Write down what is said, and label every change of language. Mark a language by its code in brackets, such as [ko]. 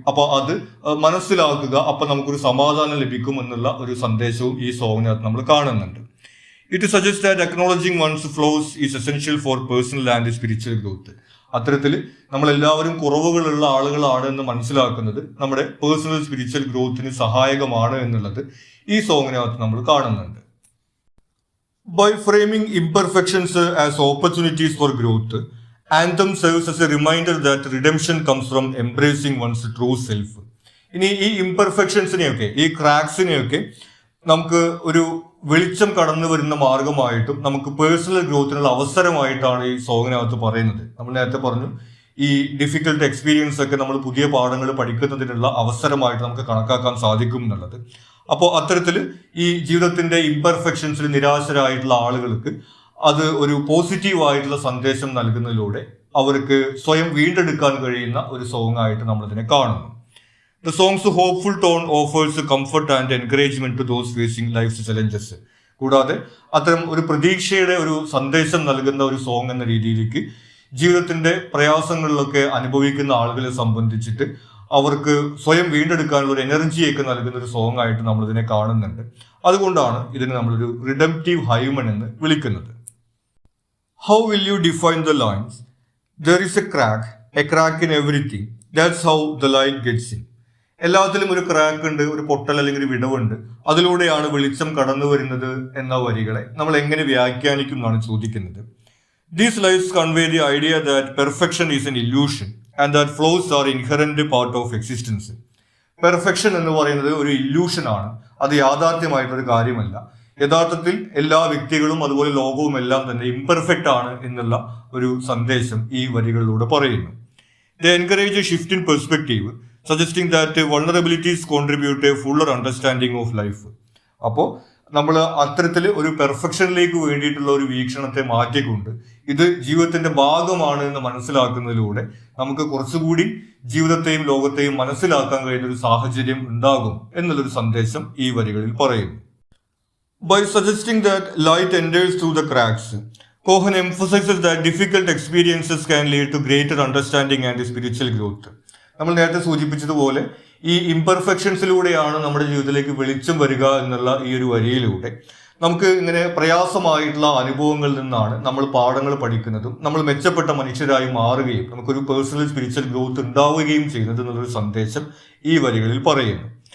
[ml] അപ്പൊ അത് മനസ്സിലാക്കുക, അപ്പൊ നമുക്കൊരു സമാധാനം ലഭിക്കും എന്നുള്ള ഒരു സന്ദേശവും ഈ സോങ്ങിനകത്ത് നമ്മൾ കാണുന്നുണ്ട്. [en] It suggest that acknowledging one's flaws is essential for personal and spiritual growth. [ml] അത്തരത്തിൽ നമ്മൾ എല്ലാവരും കുറവുകളുള്ള ആളുകളാണ് എന്ന് മനസ്സിലാക്കുന്നത് നമ്മുടെ പേഴ്സണൽ സ്പിരിച്വൽ ഗ്രോത്തിന് സഹായകമാണ് എന്നുള്ളത് ഈ സോങ്ങിനകത്ത് നമ്മൾ കാണുന്നുണ്ട്. [en] By framing imperfections as opportunities for growth, Anthem serves as a reminder that redemption comes from embracing one's true self. [ml] ഇനി ഈ ഇംപെർഫെക്ഷൻസിനെയൊക്കെ, ഈ ക്രാക്സിനെയൊക്കെ നമുക്ക് ഒരു വെളിച്ചം കടന്നു വരുന്ന മാർഗമായിട്ടും നമുക്ക് പേഴ്സണൽ ഗ്രോത്തിനുള്ള അവസരമായിട്ടാണ് ഈ സോങ്ങിനകത്ത് പറയുന്നത്. നമ്മൾ നേരത്തെ പറഞ്ഞു, ഈ ഡിഫിക്കൽട്ട് എക്സ്പീരിയൻസ് ഒക്കെ നമ്മൾ പുതിയ പാഠങ്ങൾ പഠിക്കുന്നതിനുള്ള അവസരമായിട്ട് നമുക്ക് കണക്കാക്കാൻ സാധിക്കും എന്നുള്ളത്. അപ്പോൾ അത്തരത്തിൽ ഈ ജീവിതത്തിന്റെ ഇംപെർഫെക്ഷൻസിൽ നിരാശരായിട്ടുള്ള ആളുകൾക്ക് അത് ഒരു പോസിറ്റീവ് ആയിട്ടുള്ള സന്ദേശം നൽകുന്നതിലൂടെ അവർക്ക് സ്വയം വീണ്ടെടുക്കാൻ കഴിയുന്ന ഒരു സോങ് ആയിട്ട് നമ്മൾ ഇതിനെ കാണുന്നു. [en] The song's hopeful tone offers comfort and encouragement to those facing life challenges. [ml] കൂടാതെ അത്തരം ഒരു പ്രതീക്ഷയുടെ ഒരു സന്ദേശം നൽകുന്ന ഒരു സോങ് എന്ന രീതിയിലേക്ക് ജീവിതത്തിന്റെ പ്രയാസങ്ങളിലൊക്കെ അനുഭവിക്കുന്ന ആളുകളെ സംബന്ധിച്ചിട്ട് അവർക്ക് സ്വയം വീണ്ടെടുക്കാനുള്ള ഒരു എനർജിയൊക്കെ നൽകുന്ന ഒരു സോങ് ആയിട്ട് നമ്മൾ ഇതിനെ കാണുന്നുണ്ട്. അതുകൊണ്ടാണ് ഇതിനെ നമ്മളൊരു റിഡംപ്റ്റീവ് ഹൈമൻ എന്ന് വിളിക്കുന്നത്. [en] How will you define the lines? There is a crack in everything. That's how the light gets in. [ml] എല്ലാത്തിലും ഒരു ക്രാക്ക് ഉണ്ട്, ഒരു പൊട്ടൽ അല്ലെങ്കിൽ ഒരു വിടവുണ്ട്. അതിലൂടെയാണ് വെളിച്ചം കടന്നു വരുന്നത് എന്ന വരികളെ നമ്മൾ എങ്ങനെ വ്യാഖ്യാനിക്കും എന്നാണ് ചോദിക്കുന്നത്. [en] These lines convey the idea that perfection is an illusion and that flaws are inherent part of existence. [ml] Perfection എന്ന് പറയുന്നത് ഒരു ഇല്യൂഷൻ ആണ്, അത് യാഥാർത്ഥ്യമായിട്ടൊരു കാര്യമല്ല. യഥാർത്ഥത്തിൽ എല്ലാ വ്യക്തികളും അതുപോലെ ലോകവും എല്ലാം തന്നെ ഇംപെർഫെക്റ്റ് ആണ് എന്നുള്ള ഒരു സന്ദേശം ഈ വരികളിലൂടെ പറയുന്നു. [en] They encourage a shift in perspective, suggesting that vulnerabilities contribute a fuller understanding of life. [ml] അപ്പോൾ നമ്മൾ അത്തരത്തിൽ ഒരു പെർഫെക്ഷനിലേക്ക് വേണ്ടിയിട്ടുള്ള ഒരു വീക്ഷണത്തെ മാറ്റിക്കൊണ്ട് ഇത് ജീവിതത്തിന്റെ ഭാഗമാണ് എന്ന് മനസ്സിലാക്കുന്നതിലൂടെ നമുക്ക് കുറച്ചുകൂടി ജീവിതത്തെയും ലോകത്തെയും മനസ്സിലാക്കാൻ കഴിയുന്ന ഒരു സാഹചര്യം ഉണ്ടാകും എന്നുള്ളൊരു സന്ദേശം ഈ വരികളിൽ പറയുന്നു. [en] By suggesting that light enters through the cracks, Cohen emphasizes that difficult experiences can lead to greater understanding and spiritual growth. [ml] നമ്മൾ നേരത്തെ സൂചിപ്പിച്ചതുപോലെ ഈ ഇംപെർഫെക്ഷൻസിലൂടെയാണ് നമ്മുടെ ജീവിതത്തിലേക്ക് വെളിച്ചം വരിക എന്നുള്ള ഈ ഒരു വരിയിലൂടെ നമുക്ക് ഇങ്ങനെ പ്രയാസമായിട്ടുള്ള അനുഭവങ്ങളിൽ നിന്നാണ് നമ്മൾ പാഠങ്ങൾ പഠിക്കുന്നതും നമ്മൾ മെച്ചപ്പെട്ട മനുഷ്യരായി മാറുകയും നമുക്കൊരു പേഴ്സണൽ സ്പിരിച്വൽ ഗ്രോത്ത് ഉണ്ടാവുകയും ചെയ്യുന്നത് എന്നുള്ളൊരു സന്ദേശം ഈ വരികളിൽ പറയുന്നു.